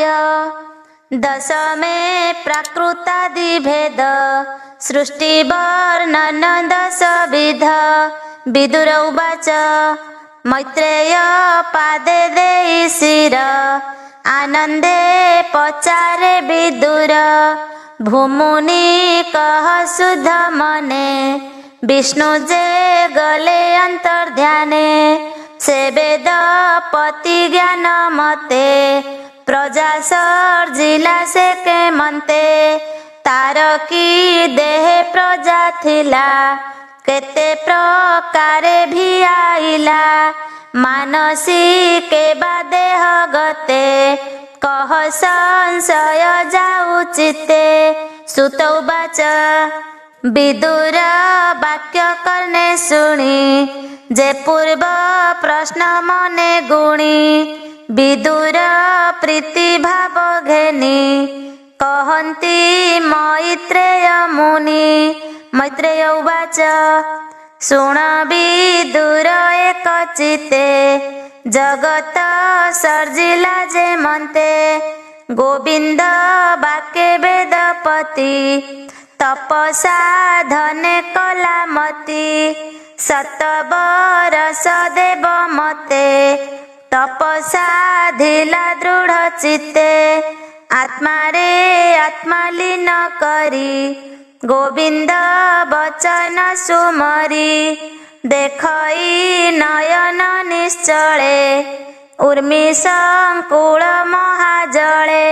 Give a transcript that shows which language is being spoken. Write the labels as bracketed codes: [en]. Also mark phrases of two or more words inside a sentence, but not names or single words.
[or] ଦଶମେ ପ୍ରାକୃତାଦି ଭେଦ ସୃଷ୍ଟି ବର୍ଣ୍ଣନ ଦଶ ବିଧ। ବିଦୁର ଉବାଚ ମୈତ୍ରେୟ ପାଦେ ଦେଇ ଶିର ଆନନ୍ଦେ ପଚାରେ ବିଦୁର। ଭୂମୁନି କହ ଶୁଦ୍ଧ ମନେ ବିଷ୍ଣୁ ଯେ ଗଲେ ଅନ୍ତର୍ଧ୍ୟାନେ। ସେ ବେଦ ପତି ଜ୍ଞାନ ମତେ ପ୍ରଜା ସର୍ଜିଲା ସେ କେ ମନ୍ତେ। ତାର କି ଦେହ ପ୍ରଜା ଥିଲା କେତେ ପ୍ରକାରେ ଭି ଆଇଲା। ମାନସୀ କେ ବା ଦେହ ଗତେ କହ ସଂଶୟ ଯାଉ ଚିତେ। ସୁତ ଉବାଚ ବିଦୁର ବାକ୍ୟ କରନେ ଶୁଣି ଯେ ପୂର୍ବ ପ୍ରଶ୍ନ ମନେ ଗୁଣି। ବିଦୁର ପ୍ରୀତି ଭାବ ଘେନି କହନ୍ତି ମୈତ୍ରେୟ ମୁନି। ମୈତ୍ରେୟ ଉବାଚ ଶୁଣ ବିଦୁର ଏକ ଚିତେ ଜଗତ ସର୍ଜିଲା ଯେ ମନ୍ତେ। ଗୋବିନ୍ଦ ବାକ୍ୟ ବେଦପତି ତପସା ଧନେ କଲା ମତି। ସତବରଷ ଦେବ ମତେ ତପସା ଧିଲା ଦୃଢ଼ ଚିତ୍ତେ। ଆତ୍ମା ରେ ଆତ୍ମା ଲୀନ କରି ଗୋବିନ୍ଦ ବଚନ ସୁମରି। ଦେଖଇ ନୟନ ନିଶ୍ଚଳେ ଉର୍ମି ସଂକୁଳ ମହାଜଳେ।